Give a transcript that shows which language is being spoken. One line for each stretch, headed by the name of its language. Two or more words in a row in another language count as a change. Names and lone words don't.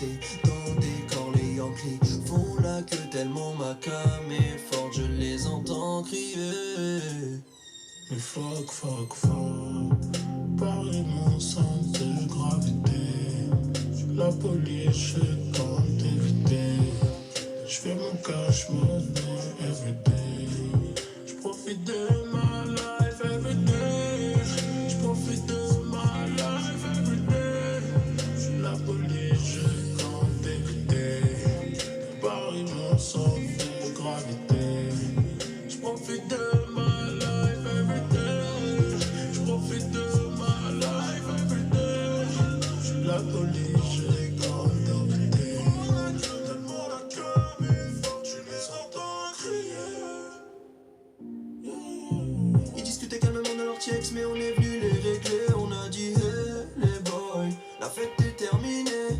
French: Dans le décor, les Yankees font la queue tellement ma cam est forte. Je les entends crier. Mais fuck, fuck, fuck. Paris, mon centre de gravité. La police, je tente d'éviter. Je fais mon
English: cash money everyday.
French: Je profite de ma
English: life everyday.
French: Je profite de ma
English: life everyday.
French: La police, je tente d'éviter. Paris, mon centre de gravité. Je profite de ma
English: life everyday.
French: Je profite de ma
English: life everyday.
French: La police, j'ai tente d'éviter. Tellement la cam est forte, tu les entends crier. Ils discutaient calmement de leur checks, mais on est venu les régler. On a dit hey les boys, la fête est terminée.